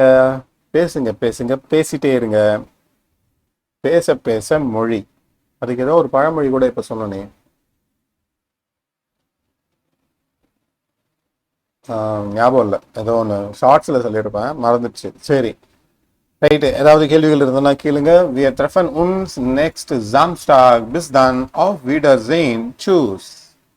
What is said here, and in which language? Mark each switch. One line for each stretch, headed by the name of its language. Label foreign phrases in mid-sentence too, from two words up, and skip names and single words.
Tamil: பேசுங்க, பேசிட்டே இருங்க. பேச மொழி. அதுக்கு ஏதோ ஒரு பழமொழி கூட இப்போ சொன்னனே, ஞாபகம் இல்லை, ஏதோ ஒன்று ஷார்ட்ஸில் சொல்லியிருப்பேன், மறந்துடுச்சு. சரி ரைட்டு, ஏதாவது கேள்விகள் இருந்ததுன்னா கேளுங்க.
German: Wir treffen uns nächste Samstag. Bis dann, auf Wiedersehen. Tschüss.